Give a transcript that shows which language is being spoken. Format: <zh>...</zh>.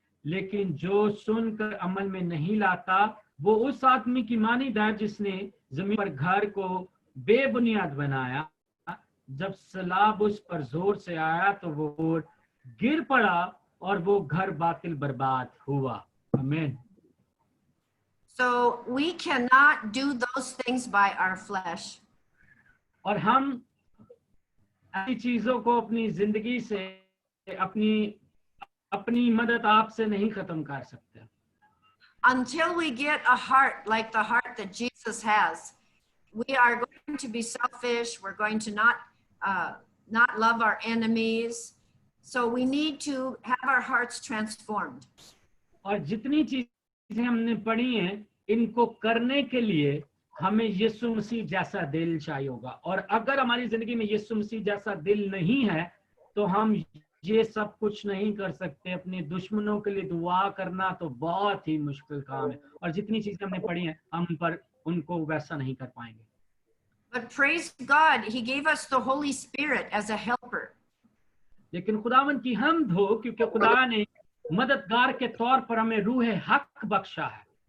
<hi>लेकिन जो सुनकर अमल में नहीं लाता वो उस आदमी की मानिद है जिसने जमीन पर घर को बेबुनियाद बनाया। जब सैलाब उस पर जोर से आया तो वो गिर पड़ा और वो घर बातिल बर्बाद हुआ। आमीन।</hi> <en>So we cannot do those things by our flesh.</en> <hi>और हम ऐसी चीजों को अपनी जिंदगी से अपनी मदद आपसे नहीं खत्म कर सकते</hi> <en>Until we get a heart like the heart that Jesus has. We are going to be selfish. We're going to not love our enemies. So we need to have our hearts transformed.</en> <hi>और जितनी चीजें हमने पढ़ी हैं इनको करने के लिए हमें यीशु मसीह जैसा दिल चाहिए होगा। और अगर हमारी जिंदगी में यीशु मसीह जैसा दिल नहीं है तो हम ये सब कुछ नहीं कर सकते। अपने दुश्मनों के लिए दुआ करना तो बहुत ही मुश्किल काम है, और जितनी चीजें हमने पढ़ी हैं हम पर उनको वैसा नहीं कर पाएंगे।</hi> <en>But praise God, He gave us the Holy Spirit as a helper.</en> <hi>लेकिन खुदावन की हमद हो, क्योंकि खुदा ने मददगार के तौर पर हमें रूह हक बख्शा है।</hi>